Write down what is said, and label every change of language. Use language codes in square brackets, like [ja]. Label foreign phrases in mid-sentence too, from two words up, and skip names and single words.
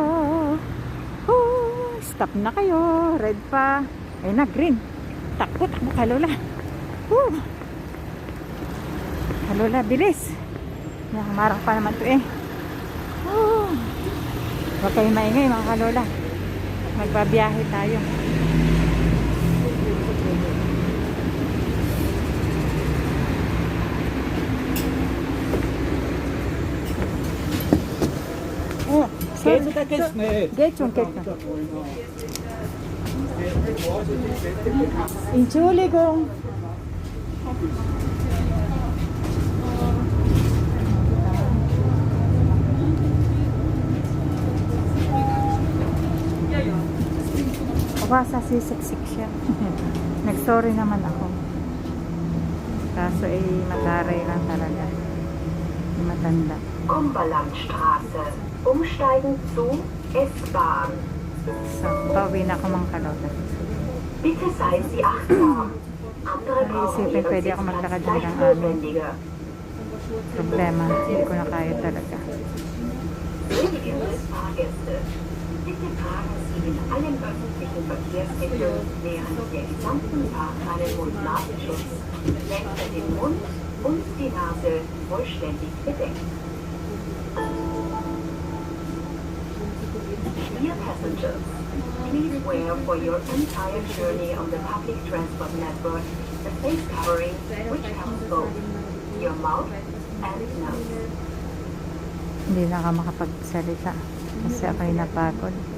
[tl] Oh, stop na kayo. Red pa. Ayun na, green. Takbo Kalola. Kalola, bilis. Nakamarang pa naman to eh. Huwag kayo maingay mga Kalola. Magbabiyahe tayo. [de] Geht schon. Entschuldigung. [tl] Basta sisiksik siya. Nag-sorry naman ako. Kaso eh, mataray lang talaga. Matanda. [de] Cumberlandstraße. Umsteigen zu S-Bahn. [tl] So, pauwi na ako mga Kalola. [de] Bitte seien Sie achtsam. Andere brauchen [tl] Naisipin, pwede ako maglakad [de] gleich [tl] hanggang amin. [de] notwendiger. [tl] Problema, hindi ko na kaya talaga. [de] Liebe Fahrgäste, bitte tragen Sie in allen öffentlichen Verkehrsmitteln während der gesamten Fahrt einen Mund-Nasenschutz, welcher den Mund und die Nase vollständig bedeckt. [en] Dear passengers, please wear for your entire journey on the public transport network the face covering which covers both your mouth and nose. [tl] Hindi na ako makapagsalita kasi ako'y napagod.